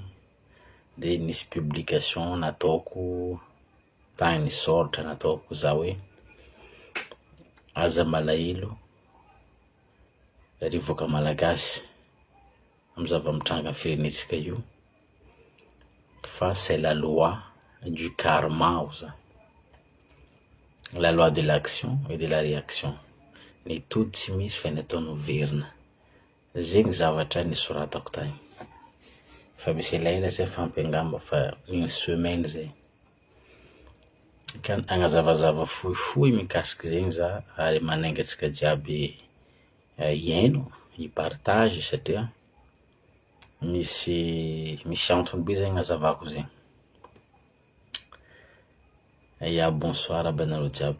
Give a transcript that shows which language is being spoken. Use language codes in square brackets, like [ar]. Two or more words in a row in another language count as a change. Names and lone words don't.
[mg] De nisy publication nataoko tagny nisoratra nataoko za hoe aza malahelo rivoaka malagasy amizava mitranga firenetsika io fa [fr] c'est la loi du karma [mg] oza, [fr] la loi de l'action et de la réaction. [mg] Ny tody tsy misy fa ny ataony verina. Zegny zavatra nisoratako tagny. Fa misy elaela zay fampengamba fa [fr] une semaine [mg] zay. Ka agnazavazava fohifohy mikasiky zegny za ary manenga antsika jiaby iaino hipartage satria misy antony be zegny agnazavako zegny. Ya bonsoir banareo jiaby.